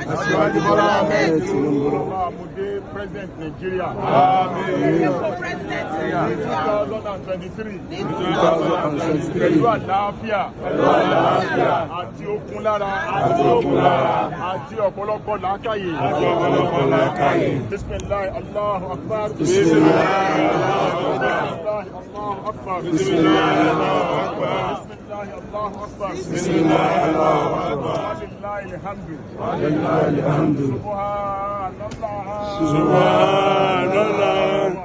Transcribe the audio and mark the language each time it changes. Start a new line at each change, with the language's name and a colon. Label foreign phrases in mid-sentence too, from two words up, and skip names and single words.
English: Ọlámúdé President Nigeria. In 2023.
Yoruba: Pẹ̀lú àlàáfíà. Àti okun lára. Àti ọ̀pọ̀lọpọ̀ làákàyè.
Arabic: بسم الله، الله أكبر. الله أكبر. بسم الله، الله أكبر. بسم الله، الله أكبر. ولله الحمد. سبحان الله.